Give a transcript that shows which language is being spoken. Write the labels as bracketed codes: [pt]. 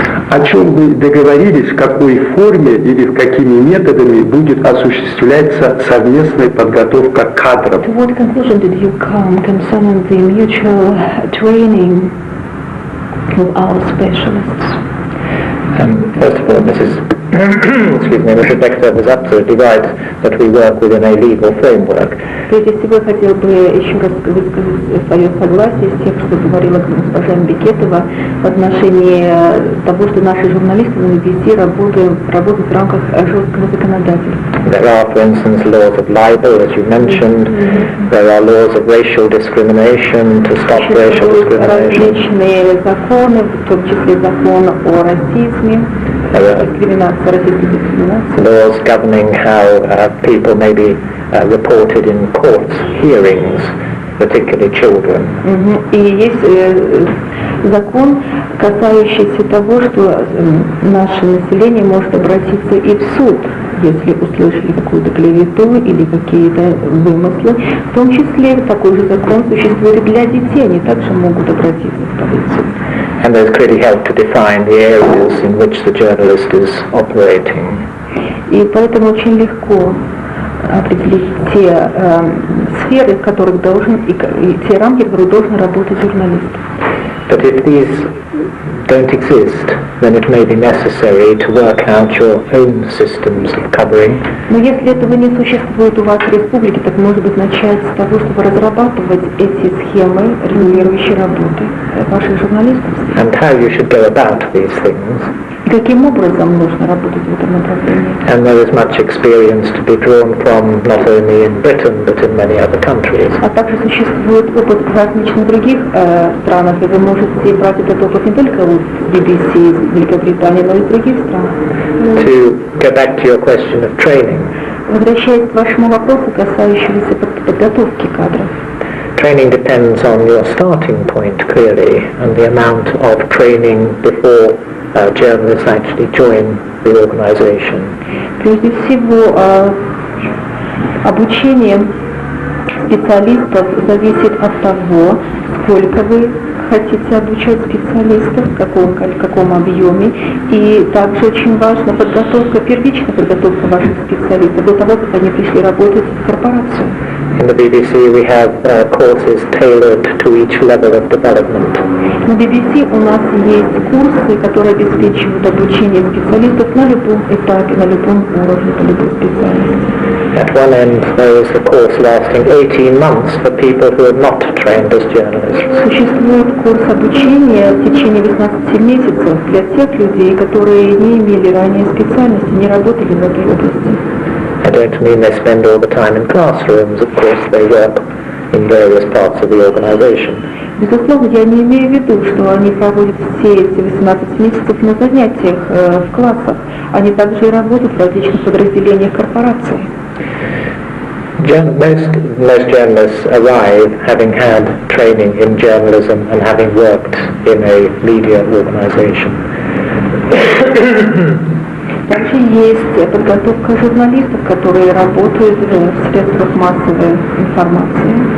[ru] О чем вы договорились, в какой форме или в какими методами будет осуществляться совместная подготовка кадров? [en] To what conclusion did you come concerning the mutual training of our specialists? First of all, excuse me, Mr. Dexter was absolutely right that we work within a legal framework. [ru] Прежде всего, я хотел бы еще раз высказать свое согласие с тем, что говорила госпожа Бекетова в отношении того, что наши журналисты на BBC работают в рамках жесткого законодательства. [en] There are, for instance, laws of libel, as you mentioned. There are laws of racial discrimination to stop racial discrimination. [ru] Различные законы, в том числе закон о расизме, российской дискриминации. [en] Laws governing how people may be reported in court hearings, particularly children. [ru] И есть закон, касающийся того, что наше население может обратиться и в суд, если услышали какую-то клевету или какие-то вымыслы. В том числе такой же закон существует и для детей, они также могут обратиться в полицию. [en] And there's clearly help to define the areas in which the journalist is operating. [ru] И поэтому очень легко определить те сферы, в которых должен, и те рамки, в которых должен работать журналист. [en] But if these don't exist, then it may be necessary to work out your own systems of covering. [ru] Но если этого не существует у вас в республике, так может быть начать с того, чтобы разрабатывать эти схемы регулирующей работы ваших журналистов. [en] And how you should go about these things. [ru] И каким образом нужно работать в этом направлении. [en] And there is much experience to be drawn from not only in Britain but in many other countries. [ru] А также существует опыт в различных других странах, и вы можете брать этот опыт не только у BBC из Великобритании, но и из других стран. [en] To go back to your question of training. [ru] Возвращаясь к вашему вопросу, касающемуся подготовки кадров. [en] Training depends on your starting point, clearly, and the amount of training before journalists actually join the organization. [ru] Прежде всего, обучение специалистов зависит от того, сколько вы хотите обучать специалистов, в каком объеме, и также очень важна подготовка, первичная подготовка ваших специалистов до того, как они пришли работать в корпорацию. [en] In the BBC we have courses tailored to each level of development. [ru] На BBC у нас есть курсы, которые обеспечивают обучение специалистов на любом этапе, на любом уровне, по любой специальности. [en] At one end there is a course lasting 18 months for people who are not trained as journalists. [ru] Существует курс обучения в течение 18 месяцев для тех людей, которые не имели ранее специальности, не работали в этой области. [en] I don't mean they spend all the time in classrooms, of course they work in various parts of the organization. [ru] Безусловно, я не имею в виду, что они проводят все эти 18 месяцев на занятиях в классах. Они также и работают в различных подразделениях корпорации. [en] Most journalists arrive having had training in journalism and having worked in a media organization. [ru] Также есть подготовка журналистов, которые работают в средствах массовой информации.